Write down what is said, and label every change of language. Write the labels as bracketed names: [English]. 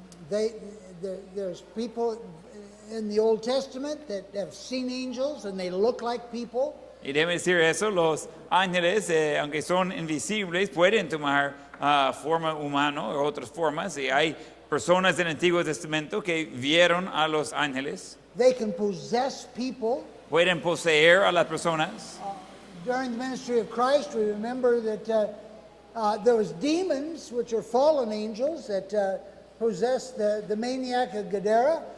[English] There's people in the Old Testament that have seen angels and they look like people. [Spanish] Y debe decir eso, los ángeles, aunque son invisibles, pueden tomar forma humana o otras formas. Y hay personas del Antiguo Testamento que vieron a los ángeles. [English] They can possess people. [Spanish] Pueden poseer a las personas. [English] During the ministry of Christ, we remember that there was demons, which are fallen angels, that possessed the maniac of Gadara.